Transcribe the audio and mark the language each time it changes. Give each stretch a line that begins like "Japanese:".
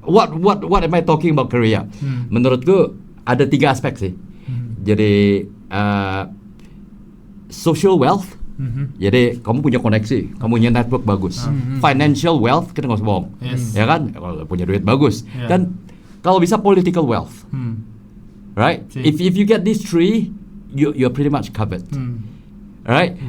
English: What am I talking about career?
Indonesian: Menurutku ada 3 aspek sih. Jadi
English: social wealth.
Indonesian: Jadi kamu punya koneksi, kamu punya network bagus.
English: Financial wealth, kita nggak usah bohong, ya kan? Kalau punya duit bagus.
Indonesian: Dan kalau bisa
English: political wealth, right? If you get these 3, you're pretty much covered, right?